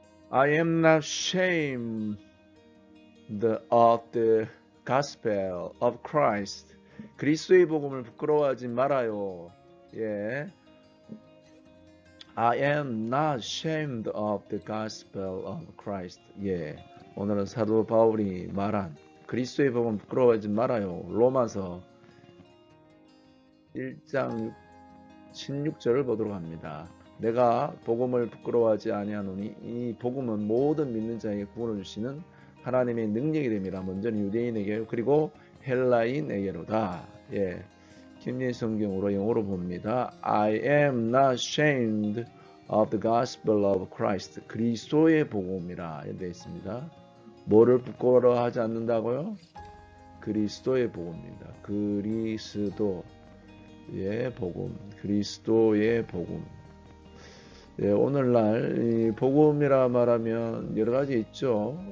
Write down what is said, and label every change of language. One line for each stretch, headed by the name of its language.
English: I am not ashamed of the gospel of Christ.
Korean: 그리스도의 복음을 부끄러워하지 말아요. 예.
English: I am not ashamed of the gospel of Christ.
Korean: 예. 오늘은 사도 바울이 말한 그리스도의 복음 부끄러워하지 말아요. 로마서 1장 16절을 보도록 합니다. 내가 복음을 부끄러워하지 아니하노니 이 복음은 모든 믿는 자에게 구원을 주시는 하나님의 능력이 됩니다. 먼저는 유대인에게 그리고 헬라인에게로다. 예. 김예희 성경으로 영어로 봅니다.
English: I am not ashamed of the gospel of Christ.
Korean: 그리스도의 복음이라 되어 있습니다. 뭐를 부끄러워하지 않는다고요? 그리스도의 복음입니다. 그리스도의 복음. 그리스도의 복음. 예, 오늘날 이 복음이라 말하면 여러 가지 있죠.